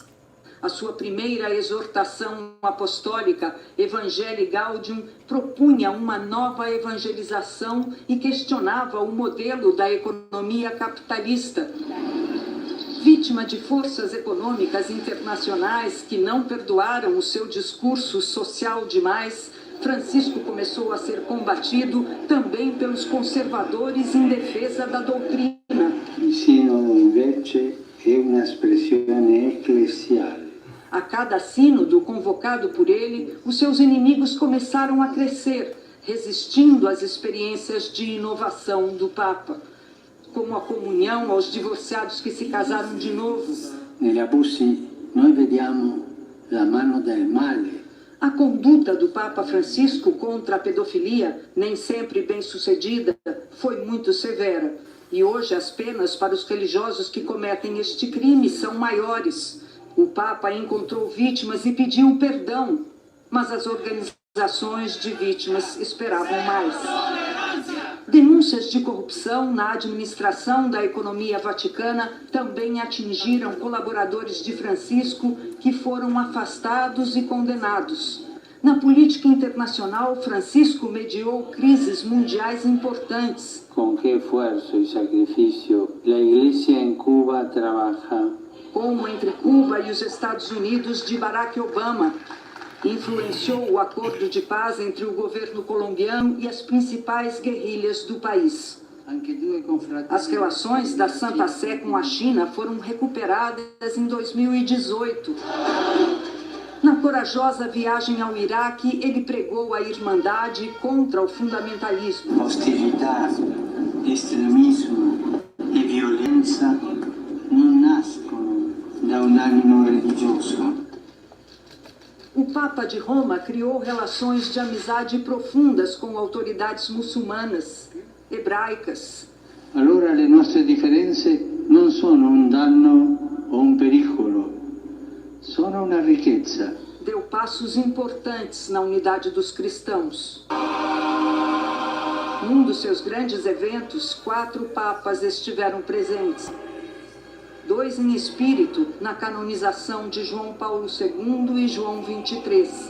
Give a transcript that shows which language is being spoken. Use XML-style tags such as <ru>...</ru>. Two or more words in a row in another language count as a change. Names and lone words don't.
<pt>A sua primeira exortação apostólica, Evangelii Gaudium, propunha uma nova evangelização e questionava o modelo da economia capitalista. Vítima de forças econômicas internacionais que não perdoaram o seu discurso social demais, Francisco começou a ser combatido também pelos conservadores em defesa da doutrina.</pt> <it>Il sinodo invece è un'espressione ecclesiale.</it> <pt>A cada sínodo convocado por ele, os seus inimigos começaram a crescer, resistindo às experiências de inovação do Papa, como a comunhão aos divorciados que se casaram de novo.</pt> <it>Negli abusi noi vediamo la mano del male.</it> <pt>A conduta do Papa Francisco contra a pedofilia, nem sempre bem-sucedida, foi muito severa. E hoje as penas para os religiosos que cometem este crime são maiores. O Papa encontrou vítimas e pediu perdão, mas as organizações de vítimas esperavam mais. Denúncias de corrupção na administração da economia vaticana também atingiram colaboradores de Francisco que foram afastados e condenados. Na política internacional, Francisco mediou crises mundiais importantes.</pt> <es>Con che esfuerzo y sacrificio la Iglesia en Cuba trabaja.</es> <pt>Como entre Cuba e os Estados Unidos de Barack Obama. Influenciou o acordo de paz entre o governo colombiano e as principais guerrilhas do país. As relações da Santa Sé com a China foram recuperadas em 2018. Na corajosa viagem ao Iraque, ele pregou a irmandade contra o fundamentalismo.</pt> <it>Hostilità, estremismo e violência non nascono da un animo religioso.</it> <pt>O Papa de Roma criou relações de amizade profundas com autoridades muçulmanas, hebraicas.</pt> <it>Allora le nostre differenze non sono un danno o un pericolo, sono una ricchezza.</it> <pt>Deu passos importantes na unidade dos cristãos. Num dos seus grandes eventos, 4 papas estiveram presentes. 2 em espírito na canonização de João Paulo II e João XXIII.</pt>